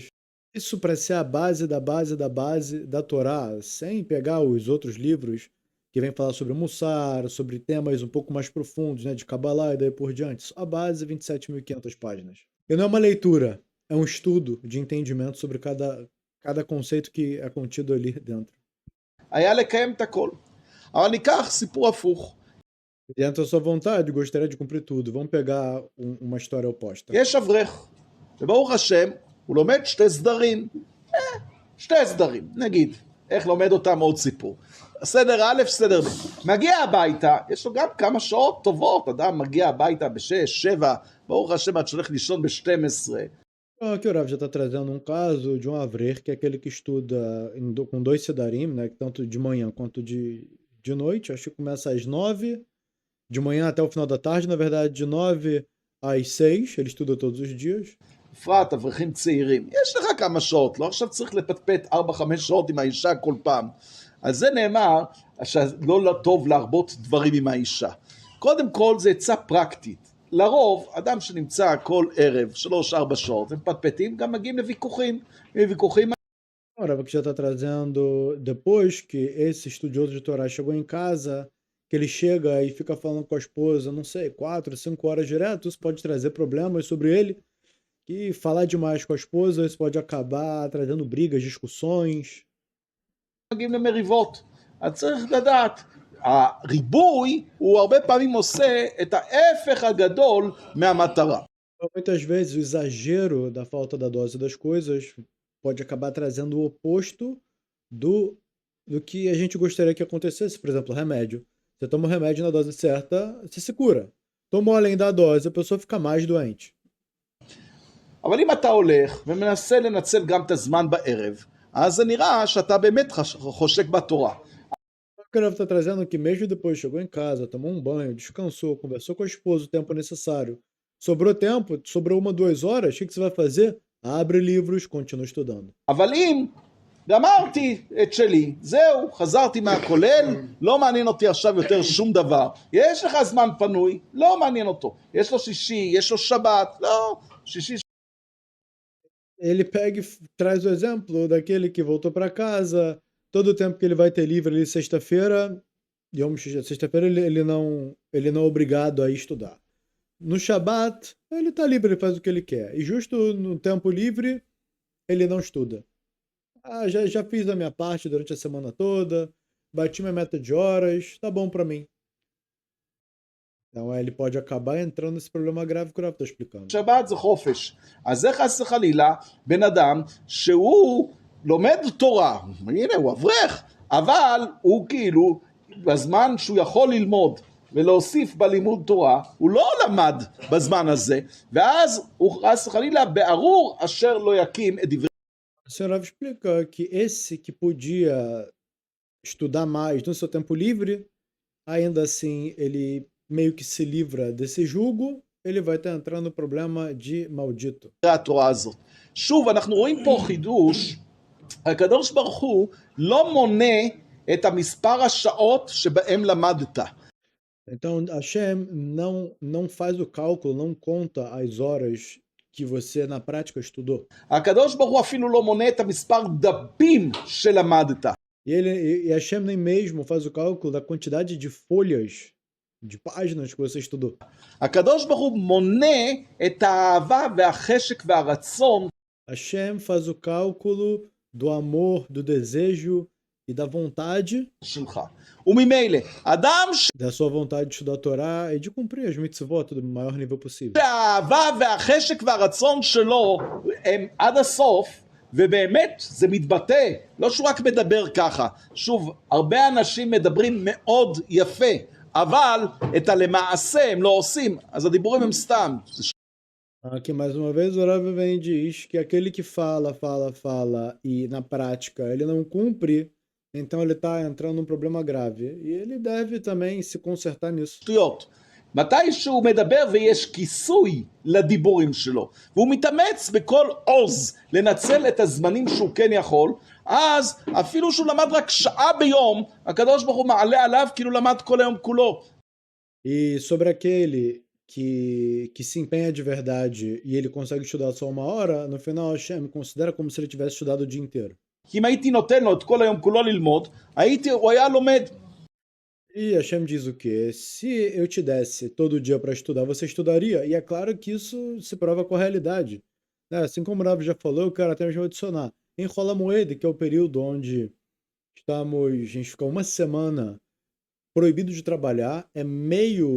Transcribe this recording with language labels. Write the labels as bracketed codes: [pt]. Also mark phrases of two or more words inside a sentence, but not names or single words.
[pt] Isso para ser a base da base da base da Torá, sem pegar os outros livros que vêm falar sobre Mussar, sobre temas um pouco mais profundos, né, de Kabbalah e daí por diante. Só a base, 27.500 páginas. E não é uma leitura, é um estudo de entendimento sobre cada conceito que é contido ali dentro. [he] היה לקיים את הכל. אבל ניקח סיפור הפוך. [pt] Dentro da sua vontade, gostaria de cumprir tudo. Vamos pegar uma história oposta. [he] יש אברך, וברוך השם, הוא לומד שתי סדרים. שתי סדרים, נגיד. איך לומד אותם עוד סיפור. סדר א', סדר ב'. מגיע הביתה, יש לו גם כמה שעות טובות. אדם מגיע הביתה ב6, 7, ברוך השם, עד שהולך לישון ב12. [pt] Aqui o Rav já está trazendo um caso de um avrer, que é aquele que estuda com 2 sedarim, né, tanto de manhã quanto de noite. Acho que começa às 9, de manhã até o final da tarde, na verdade, de 9 às 6, ele estuda todos os dias. [he] בפרט אברכים צעירים, יש לך כמה שעות, לא עכשיו צריך לפטפט 4-5 שעות עם האישה כל פעם. אז זה נאמר שלא טוב להרבות דברים עם האישה. קודם כל זה עצה פרקטית. לרוב, אדם שנמצא כל ערב 3-4 שעות, הם פטפטים, גם מגיעים לוויכוחים. ויכוחים... [pt] Ora, que já está trazendo, depois que esse estudioso de Torá chegou em casa, que ele chega e fica falando com a esposa, não sei, 4, 5 horas direto, isso pode trazer problemas sobre ele. E falar demais com a esposa, isso pode acabar trazendo brigas, discussões. [he] מגיעים למריבות. אז צריך לדעת, הריבוי הוא הרבה פעמים עושה את ההפך הגדול מהמטרה. [pt] Muitas vezes o exagero da falta da dose das coisas pode acabar trazendo o oposto do que a gente gostaria que acontecesse. Por exemplo, remédio. Você toma o remédio na dose certa, você se cura. Tomou além da dose, a pessoa fica mais doente. [he] אבל אם אתה הולך ומנסה לנצל גם את הזמן בערב, אז זה נראה שאתה באמת חושק בתורה. [pt] O que está trazendo que mesmo depois chegou em casa, tomou um banho, descansou, conversou com a esposa o tempo necessário. Sobrou tempo, sobrou 1-2 horas, o que você vai fazer? Abre livros, continua estudando. [he] אבל אם גמרתי את שלי, זהו, חזרתי מהכולל, לא מעניין אותי עכשיו יותר שום דבר. יש לך זמן פנוי, לא מעניין אותו. יש לו שישי, יש לו שבת, לא, שישי. [pt] Ele pega e traz o exemplo daquele que voltou para casa, todo o tempo que ele vai ter livre ali sexta-feira, sexta-feira ele não é obrigado a estudar. No Shabat, ele está livre, ele faz o que ele quer. E justo no tempo livre, ele não estuda. Já fiz a minha parte durante a semana toda, bati minha meta de horas, tá bom para mim. Então ele pode acabar entrando nesse problema grave que o Rav está explicando. [he] שבת זה חופש. אז זה חס וחלילה בן אדם שהוא לומד תורה, הנה הוא אברך, אבל הוא כאילו בזמן שהוא יכול ללמוד ולהוסיף בלימוד תורה, הוא לא למד בזמן הזה, ואז הוא חס וחלילה בארור אשר לא יקים את דברי. [pt] O senhor Rav explica que esse que podia estudar mais no seu tempo livre, ainda assim ele meio que se livra desse jugo, ele vai estar entrando no problema de maldito. [he] התורה הזאת. שוב, אנחנו רואים פה חידוש, הקדוש ברוך הוא לא מונה את המספר השעות שבהם למדת. [pt] Então, Hashem não faz o cálculo, não conta as horas que você na prática estudou. [he] הקדוש ברוך הוא אפילו לא מונה את המספר דפים שלמדת. [pt] E Hashem nem mesmo faz o cálculo da quantidade de folhas, de páginas que você estudou. [he] הקדוש ברוך הוא מונה את האהבה והחשק והרצון [pt] Hashem faz o cálculo do amor, do desejo e da vontade, [he] שלך. וממילא, אדם [pt] da sua vontade de estudar a Torá e de cumprir as mitzvot do maior nível possível. [he] שהאהבה והחשק והרצון שלו הם עד הסוף, ובאמת זה מתבטא, לא שהוא רק מדבר ככה. שוב, הרבה אנשים מדברים מאוד יפה, אבל את הלמעשה הם לא עושים, אז הדיבורים הם סתם. [pt] Aqui mais uma vez o Rav vem e diz que aquele que fala e na prática ele não cumpre, então ele está entrando num problema grave. E ele deve também se consertar nisso. [he] שטויות. מתי שהוא מדבר ויש כיסוי לדיבורים שלו, והוא מתאמץ בכל עוז לנצל את הזמנים שהוא כן יכול, אז אפילו שהוא למד רק שעה ביום, הקדוש ברוך הוא מעלה עליו כאילו למד כל היום כולו. [pt] E sobre aquele que se empenha de verdade e ele consegue estudar só 1 hora, no final Hashem considera como se ele tivesse estudado o dia inteiro. [he] כי אם הייתי נותן לו את כל היום כולו ללמוד, הוא היה לומד. [pt] E Hashem diz o quê? Se eu te desse todo dia para estudar, você estudaria? E é claro que isso se prova com a realidade. Né? Assim como o Rav já falou, eu quero até mesmo adicionar. Em [he] חול המועד, [pt] que é o período onde a gente fica 1 semana proibido de trabalhar, é meio